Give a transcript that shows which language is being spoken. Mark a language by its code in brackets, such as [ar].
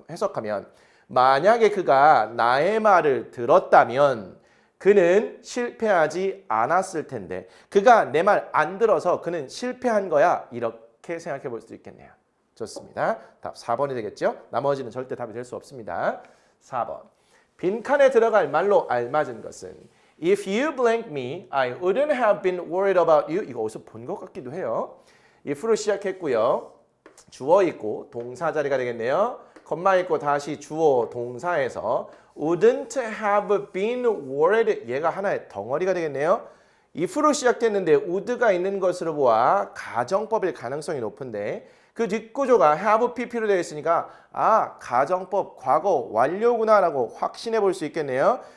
[ko] 해석하면 만약에 그가 나의 말을 들었다면 그는 실패하지 않았을 텐데 그가 내 말 안 들어서 그는 실패한 거야. 이렇게 생각해 볼 수도 있겠네요. 좋습니다. 답 4번이 되겠죠? 나머지는 절대 답이 될 수 없습니다. 4번. 빈칸에 들어갈 말로 알맞은 것은 [en] If you blank me, I wouldn't have been worried about you. [ko] 이거 어디서 본 것 같기도 해요. if로 시작했고요. 주어 있고 동사 자리가 되겠네요. 콤마 있고 다시 주어 동사에서 [en] wouldn't have been worried. [ko] 얘가 하나의 덩어리가 되겠네요. if로 시작됐는데 would가 있는 것으로 보아 가정법일 가능성이 높은데 그 뒷구조가 have pp로 되어 있으니까 가정법 과거 완료구나 라고 확신해 볼 수 있겠네요.